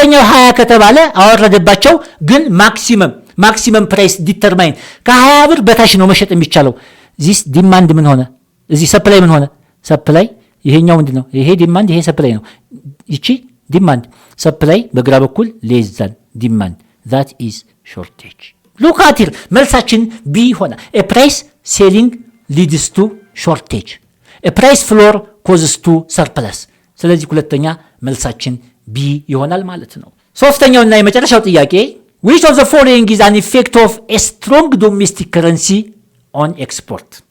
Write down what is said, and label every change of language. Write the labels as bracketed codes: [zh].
[am] 20 ከተባለ አወረደባቸው። ግን ማክሲመም ፕራይስ ዲተርማይን ከ20 ብር በታች ነው መሸጥ የሚቻለው። ዚስ ዲማንድ ምን ሆነ? እዚህ ሰፕላይ ምን ሆነ? ሰፕላይ ይሄኛው ምንድነው? ይሄ ዲማንድ፣ ይሄ ሰፕላይ ነው። ይቺ ዲማንድ፣ ሰፕላይ በግራ በኩል ሌስ ዛን ዲማንድ [en] that is shortage. look at here [am] መልሳችን ቢ ሆነ። [en] a price selling leads to shortage. a price floor causes to surplus. [am] ስለዚህ ሁለተኛ መልሳችን ቢ ይሆናል ማለት ነው። ሶስተኛውና የመጨረሻው ጥያቄ [en] which of the following is an effect of a strong domestic currency on export?